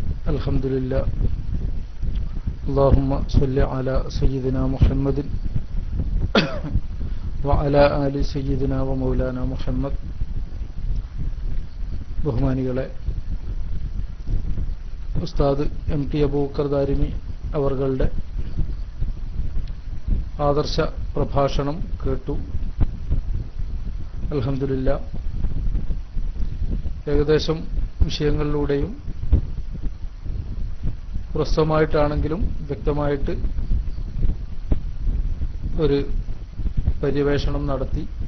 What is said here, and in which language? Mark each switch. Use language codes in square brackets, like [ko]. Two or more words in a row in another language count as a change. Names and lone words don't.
[ar] الحمد لله اللهم صل على سيدنا محمد وعلى آل سيدنا ومولانا محمد. [ml] ബഹുമാനികളെ, ഉസ്താദ് MT അബൂബക്കർ ദാരിമി അവരുടെ ആദർശ പ്രഭാഷണം കേട്ടു. അൽഹംദുലില്ലാഹ്, ഏകദേശം വിഷയങ്ങളിലൂടെയും ഹ്രസ്വമായിട്ടാണെങ്കിലും വ്യക്തമായിട്ട് ഒരു പര്യവേഷണം നടത്തി.